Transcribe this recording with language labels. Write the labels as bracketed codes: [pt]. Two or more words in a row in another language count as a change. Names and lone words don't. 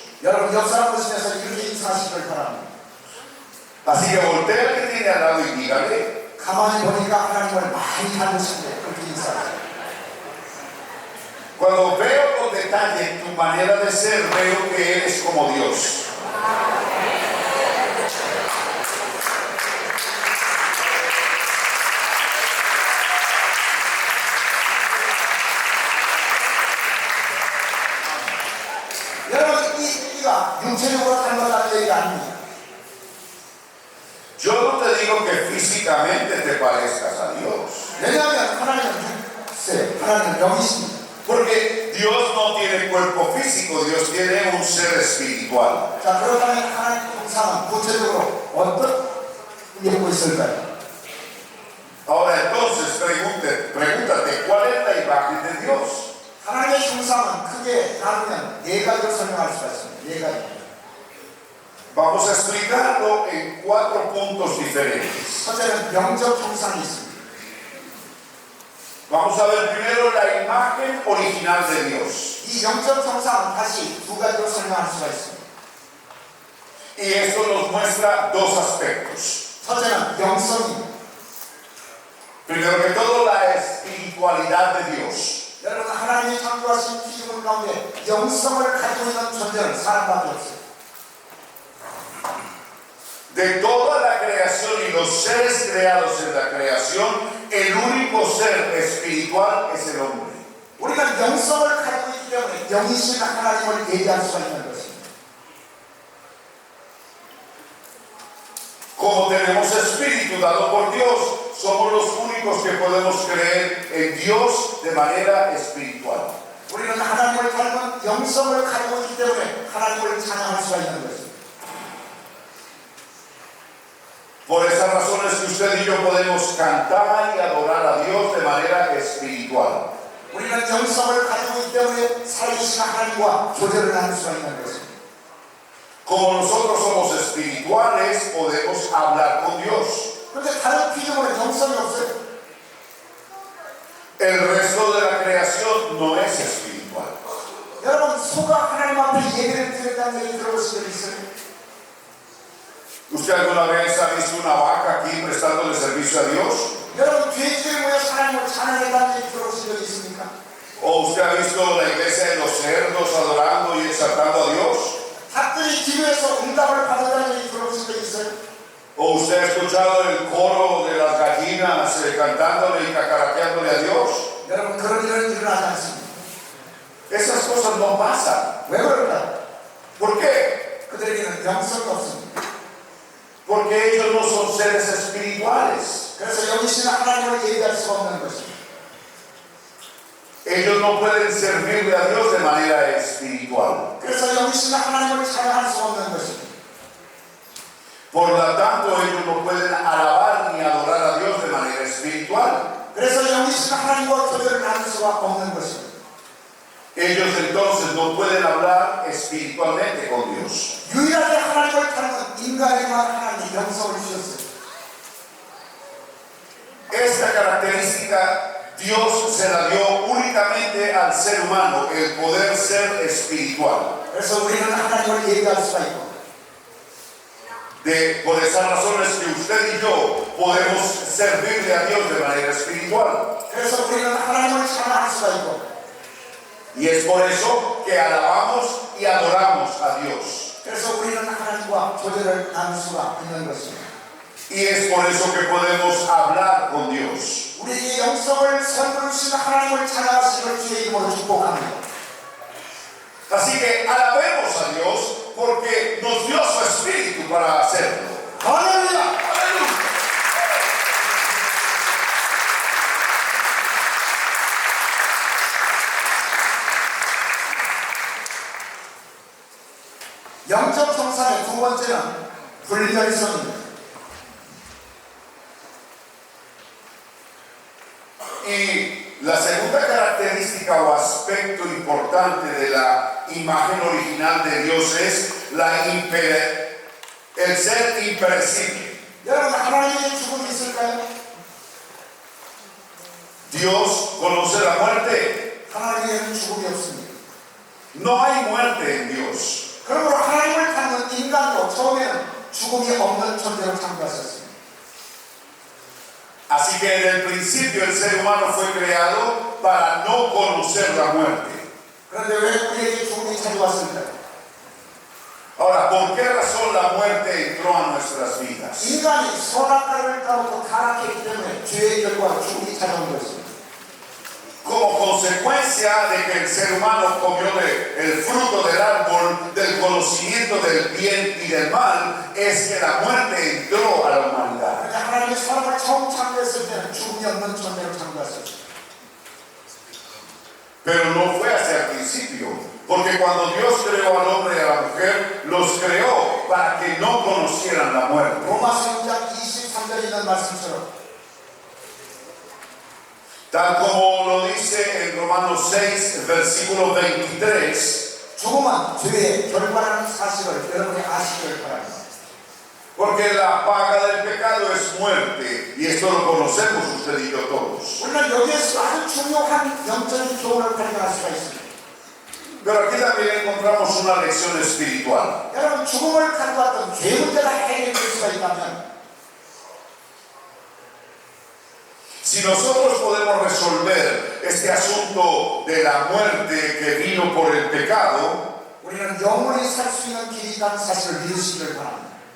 [ko] 여러분, 역사를 보시면서 이렇게 인사하시길 바랍니다. [es] Así que voltea al que tiene al lado y dígale, [ko] 가만히 보니까 하나님을 많이 닮으신데 그렇게 인사하세요. [es] cuando veo con detalle tu manera de ser, veo que eres como Dios. [ko] 여러분, 이 얘기가 육체적으로 닮았다는 얘기가 아닙니다. [es] Yo no te digo que físicamente te parezcas a Dios, [ko] 왜냐하면 하나님은 영이십니다. [es] porque Dios no tiene cuerpo físico, Dios tiene un ser espiritual. [ko] 자, 그렇다면 하나님 형상은 구체적으로 어떤 일고 있을까요? [es] Ahora entonces pregúntate, ¿cuál es la imagen de Dios? [ko] 하나님 나누면 네 가지로 설명할 수가 있습니다. 네 가지. [es] Vamos a explicarlo en 4 puntos diferentes. [ko] 첫째는 영적 형상이 있습니다. [es] Vamos a ver primero la imagen original de Dios. [ko] 이 영적 형상은 다시 두 가지로 설명할 수가 있습니다. [es] Y esto nos muestra dos aspectos. [ko] 첫째는 영성입니다. [es] Primero que todo, la espiritualidad de Dios. [ko] 여러분, 하나님이 창조하신 피조물 가운데 영성을 가지고 있는 존재는 사람밖에 없어요. [es] De toda la creación y los seres creados en la creación, el único ser espiritual es el hombre. [ko] 우리가 영성을 가지고 있기 때문에 영이신 하나님을 예배할 수가 있는 것입니다. [es] Como tenemos espíritu dado por Dios, somos los únicos que podemos creer en Dios de manera espiritual. [ko] 우리는 하나님을 닮은 영성을 가지고 있기 때문에 하나님을 찬양할 수가 있는 것입니다. [es] Por esas razones que usted y yo podemos cantar y adorar a Dios de manera espiritual. [ko] 우리는 영성을 가지고 있기 때문에 살아계신 하나님과 교제를 나눌 수가 있는 것입니다. [es] Como nosotros somos espirituales, podemos hablar con Dios. [ko] 그런데 다른 피조물은 영성이 없어요. [es] El resto de la creación no es espiritual. [ko] 여러분, 소가 하나님 앞에 예배를 드렸다는 얘기 들어보신 적 있어요? [es] ¿Usted alguna vez ha visto una vaca aquí prestándole servicio a Dios? [ko] 여러분, 돼지를 모여서 하나님을 찬양했다는 얘기 들어보신 적 있습니까? [es] ¿O usted ha visto la iglesia de los cerdos adorando y exaltando a Dios? [ko] 닭들이 기도해서 응답을 받았다는 얘기 들어보신 적 있어요? [es] ¿O usted ha escuchado el coro de las gallinas cantándole y cacaraqueándole a Dios? [ko] 여러분, 그런 일은 일어나지 않습니다. [es] Esas cosas no pasan. [ko] 왜 그럴까요? [es] ¿Por qué? [ko] 그들에게는 영성이 없습니다. [es] Porque ellos no son seres espirituales. [ko] 그래서 영이신 하나님을 예배할 수가 없는 것입니다. [es] Ellos no pueden servirle a Dios de manera espiritual. [ko] 그래서 영이신 하나님을 찬양할 수가 없는 것입니다. [es] Por lo tanto, ellos no pueden alabar ni adorar a Dios de manera espiritual. [ko] 그래서 영이신 하나님과 교제를 나눌 수가 없는 것입니다. [es] Ellos entonces no pueden hablar espiritualmente con Dios. [ko] 유일하게 하나님을 닮은 인간에게만 하나님이 영성을 주셨어요. [es] Esta característica Dios se la dio únicamente al ser humano, el poder ser espiritual. [ko] 그래서 우리는 하나님을 예배할 수가 있고, [es] Por esas razones que usted y yo podemos servirle a Dios de manera espiritual. [ko] 그래서 우리는 하나님을 찬양할 수가 있고, [es] Y es por eso que alabamos y adoramos a Dios. [ko] 그래서 우리는 하나님과 교제를 나눌 수가 있는 것입니다. [es] Y es por eso que podemos hablar con Dios. [ko] 우리의 영성을 선물로 주신 하나님을 찬양하시는 주의 이름으로 축복합니다. [es] Así que alabemos a Dios porque nos dio su espíritu para hacerlo. [ko] 할렐루야! [es] ¡Aleluya! [ko] 영적 형상의 두 번째는 불멸성입니다. [es] Y la segunda característica o aspecto importante de la imagen original de Dios es el ser impredecible. [ko] 여러분, 하나님의 죽음이 있을까요? [es] Dios conoce la muerte. [ko] 하나님에는 죽음이 없습니다. [es] No hay muerte en Dios. [ko] 그러므로 하나님을 닮은 인간도 처음에는 죽음이 없는 존재로 창조하셨습니다. [es] Así que en el principio el ser humano fue creado para no conocer la muerte. [ko] 그런데 왜 우리에게 죽음이 찾아왔습니까? [es] Ahora, ¿por qué razón la muerte entró a nuestras vidas? [ko] 인간이 선악과를 따먹고 타락했기 때문에 죄의 결과 죽음이 찾아온 것입니다. [es] Como consecuencia de que el ser humano comió el fruto del árbol del conocimiento del bien y del mal, es que la muerte entró a la humanidad. [ko] 그런데 하나님이 사람을 처음 창조했을 때는 죽음이 없는 존재로 창조하셨습니다. [es] Pero no fue hacia el principio, porque cuando Dios creó al hombre y a la mujer, los creó para que no conocieran la muerte. [ko] 로마서 6장 23절에 있는 말씀처럼 [es] Tal como lo dice en Romanos 6, versículo 23, [ko] 죽음은 죄의 결과라는 사실을 여러분이 아시길 바랍니다. [es] porque la paga del pecado es muerte, y esto lo conocemos usted y yo todos. [ko] 우리는 여기에서 아주 중요한 영적인 교훈을 발견할 수가 있습니다. [es] Pero aquí también encontramos una lección espiritual. [ko] 여러분, 죽음을 가져왔던 죄 문제가 해결될 수가 있다면 [es] Si nosotros podemos resolver este asunto de la muerte que vino por el pecado, [ko] 우리는 영원히 살 수 있는 길이 있다는 사실을 믿으시길 바랍니다.